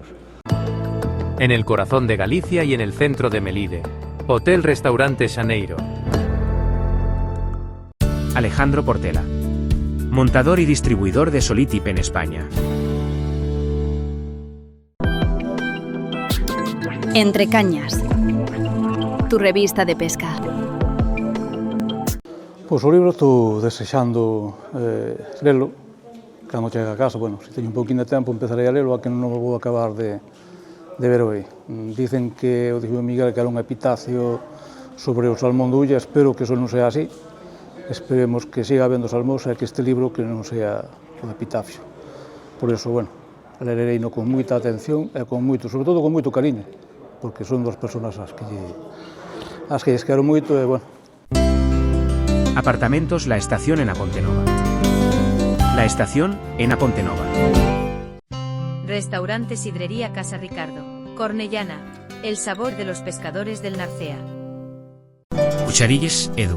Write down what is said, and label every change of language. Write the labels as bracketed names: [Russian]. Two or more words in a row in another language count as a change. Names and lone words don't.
[Spanish] En el corazón de Galicia y en el centro de Melide, Hotel-Restaurante Xaneiro. Alejandro Portela, montador y distribuidor de Solitip en España. Entre Cañas, tu revista de pesca. [Galician] Pois o libro estou desexando lelo, cando chegue a casa, bueno, se teño un pouquinho de tempo empezarei a lelo, a que non o vou acabar de ver hoy. Dicen que o dixo Miguel que era un epitafio sobre o salmón do Ulla, espero que eso non sea así, esperemos que siga habendo salmóns e que este libro que non sea o epitafio. Por iso, bueno, lereino con moita atención e con moito, sobre todo con moito cariño, porque son dos persoas as que lles quero moito e, bueno. [Spanish] Apartamentos La Estación en Apontenova. La Estación en Apontenova. Restaurante Sidrería Casa Ricardo, Cornellana, el sabor de los pescadores del Narcea. Cucharilles Edu.